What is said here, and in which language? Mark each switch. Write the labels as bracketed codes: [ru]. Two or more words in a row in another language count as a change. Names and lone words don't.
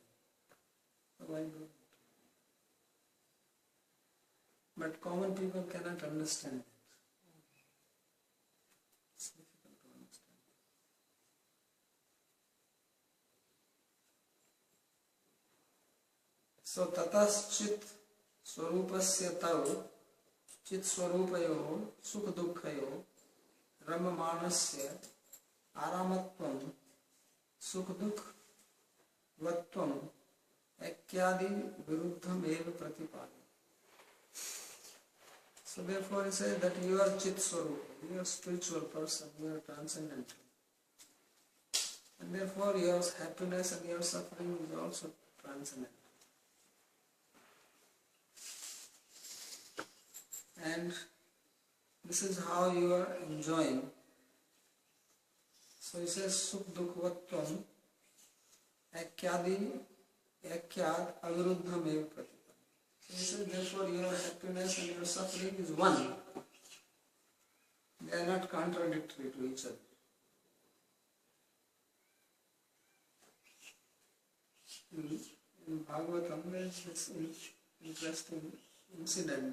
[en] So why do it? But common people cannot understand it. It's difficult to understand. [sa] So ततश्चित् स्वरूपस्य तव चित् स्वरूपयो सुख दुःखयो रममाणस्य आरामत्वम् सुख दुःखवत्वम् ऐक्यादि विरुद्धम् एव प्रतिपादि. [en] So therefore he says that you are [sa] चित् स्वरूप, [en] you are a spiritual person, you are transcendental. And therefore your happiness and your suffering is also transcendental. And this is how you are enjoying. So he says [sa] सुख दुःखवत्वम् ऐक्याद् अविरुद्धम् एव प्रतिपादि. [en] So he says therefore your happiness and your suffering is one. They are not contradictory to each other. In Bhagavatam there is this interesting incident.